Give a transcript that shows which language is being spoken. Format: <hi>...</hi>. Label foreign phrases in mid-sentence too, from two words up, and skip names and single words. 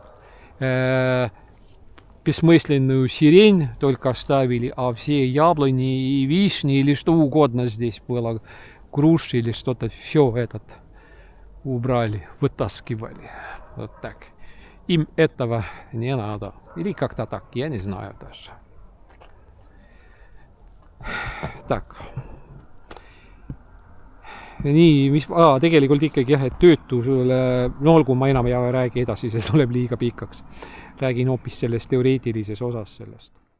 <ru>Бессмысленную сирень только оставили, а все яблони и вишни или что угодно здесь было, груши или что-то, все этот убрали, вытаскивали. Вот так. Им этого не надо. Или как-то так, я не знаю даже. Так.</ru> <et>Nii, mis tegelikult ikkagi jah, et töötusele, no olgu, ma enam ei räägi edasi, see tuleb liiga pikaks. Räägin hoopis sellest teoreetilises osas sellest.</et>